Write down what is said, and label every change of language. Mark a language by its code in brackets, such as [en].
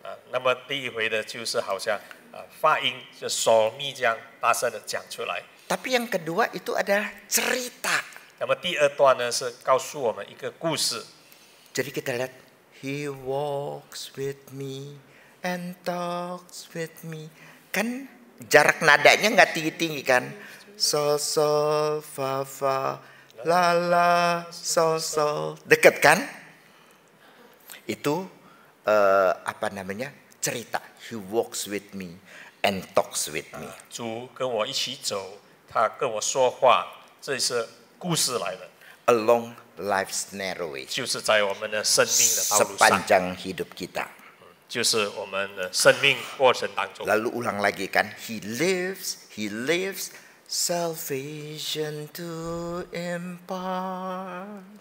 [zh] 那么第一回的就是好像发音就手咪这样大声的讲出来。 [id] Tapi yang kedua itu adalah cerita. [zh] 那么第二段呢是告诉我们一个故事。 [id] Jadi kita lihat [en] He walks with me and talks with me. [id] Kan jarak nadanya nggak tinggi-tinggi kan? Sol sol fa fa la la sol sol. Dekat kan? Itu apa namanya? Cerita. [en] He walks with me and talks with me. [zh] 主跟我一起走，他跟我说话，这是故事来的。 [en] Along life's narrow way. [zh] 就是在我们的生命的道路上， [id] Sepanjang hidup kita. [zh] 就是我们的生命过程当中。 [id] Lalu ulang lagi kan, [en] he lives salvation to impart.